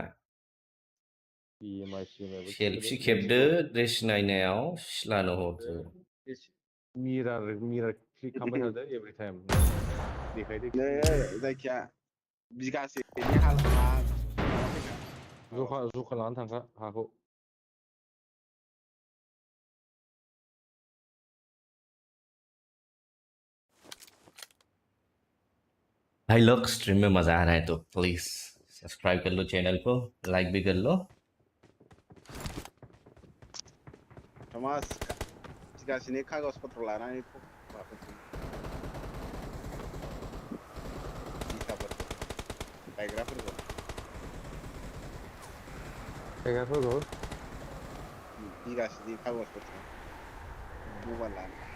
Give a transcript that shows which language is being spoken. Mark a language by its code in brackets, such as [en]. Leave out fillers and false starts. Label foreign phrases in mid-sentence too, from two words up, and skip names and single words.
[brx] BGMI CMI सेल्फि खेबदो ड्रेस नायनायाव सिलानो हरदो मिरार क्लिक खालामबाय थादो [en] every time [brx] देखायदो नै जायखिया बिगासेनि हाल जखा लानानै थांखा हाखौ [hi] भाई लोग स्ट्रीम में मजा आ रहा है तो प्लीज सब्सक्राइब कर लो चैनल को लाइक भी कर लो [brx] थमास बिगासेनि [hi] कागज पत्र [brx] लानानै गायग्राफोरखौ बिगासेनि [hi] कागज पत्र [brx] मबाइल लानो